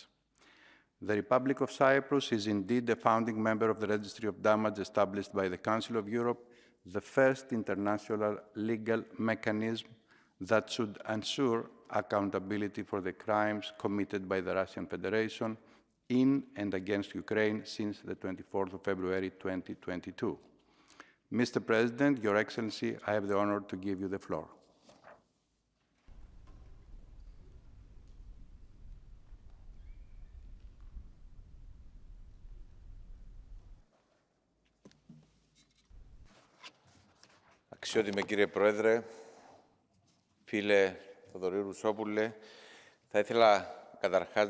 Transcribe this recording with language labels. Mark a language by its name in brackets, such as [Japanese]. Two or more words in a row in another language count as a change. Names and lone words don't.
[English] The Republic of Cyprus is indeed a founding member of the Registry of Damage established by the Council of Europe, the first international legal mechanism that should ensure accountability for the crimes committed by the Russian Federation in and against Ukraine since the 24th of February 2022. Mr. President, Your Excellency, I have the honor to give you the floor. [Greek] Αξιότιμε κύριε Πρόεδρε, φίλε Θοδωρή Ρουσόπουλε, θα ήθελα καταρχάς